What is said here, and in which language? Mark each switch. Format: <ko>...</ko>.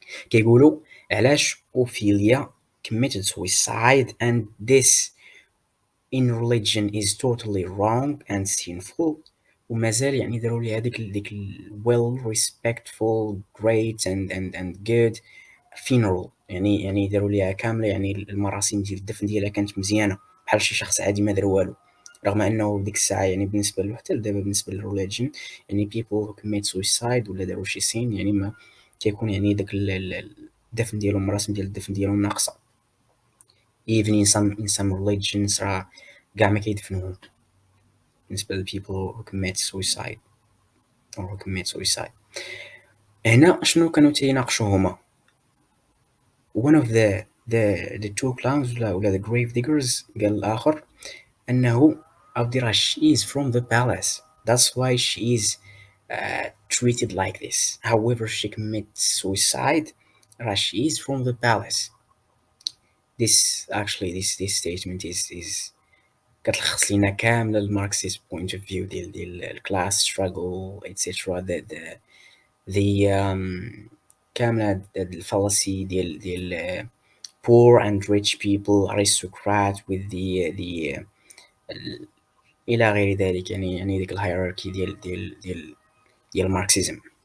<ar>كيقولوا علاش أوفيليا</ar> <en>committed suicide and this in religion is totally wrong and sinful،</en> <ar>ومازال يعني داروا لي هذيك</ar> <en>well respectful great and good funeral،</en> <ar>يعني داروا ليها كامله، يعني المراسم ديال الدفن ديالها كانت مزيانه بحال شي شخص عادي ما دار والو. رغم انه ديك الساعه يعني بالنسبه له حتى دابا بالنسبه للريليجن، يعني</ar> <en>people who commit suicide</en> <ar>ولا داروا شي سين يعني ما كيكون يعني داك الدفن ديالهم، المراسم ديال الدفن ديالهم ناقصه.</ar> <en>even in some religions</en> <ar>راه كاع ما كيدفنوهم بالنسبه ل</ar> <en>people who commit suicide or who commit suicide.</en> <ar>هنا شنو كانوا تيناقشوا هما؟</ar> <en>one of the two clowns ولا the grave diggers</en> <ar>قال الآخر أنه أودي راه</ar> <en>she is from the palace, that's why she is treated like this, however she commits suicide راه she is from the palace. This statement is</en> <ar>كتلخص لينا كامل الماركسيست</ar> <en>point of view</en> <ar>ديال الكلاس</ar> <en>struggle etc.</en> <ar>the كامل هاد الفالسي ديال</ar> <en>poor and rich people aristocrat</en> <ar>with the الى غير ذلك، يعني ديك الهيراركي ديال الماركسيزم.</ar>